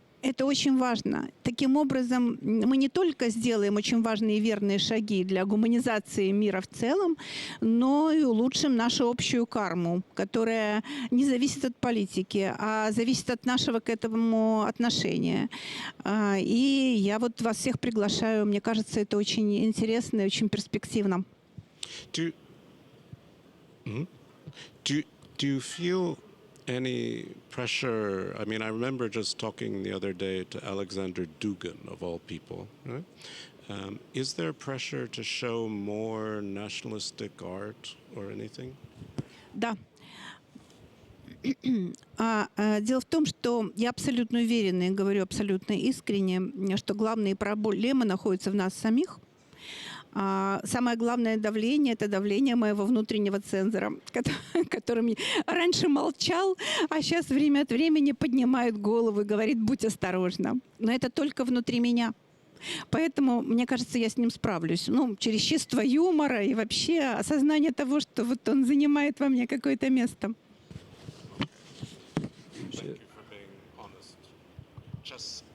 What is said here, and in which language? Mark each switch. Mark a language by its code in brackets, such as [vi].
[ru] Это очень важно. Таким образом, мы не только сделаем очень важные и верные шаги для гуманизации мира в целом, но и улучшим нашу общую карму, которая не зависит от политики, а зависит от нашего к этому отношения. И я вот вас всех приглашаю. Мне кажется, это очень интересно и очень перспективно. [en] Do you feel any pressure? I mean, I remember just talking the other day to Alexander Dugin, of all people. Right? Is there pressure to show more nationalistic art or anything? [ru] Да. Дело в том, что я абсолютно уверена и говорю абсолютно искренне, что главные проблемы находятся в нас самих. Самое главное давление – это давление моего внутреннего цензора, который раньше молчал, а сейчас время от времени поднимает голову и говорит: будь осторожна. Но это только внутри меня. Поэтому, мне кажется, я с ним справлюсь. Ну, через чувство юмора и вообще осознание того, что вот он занимает во мне какое-то место. [en] Thank you for being honest.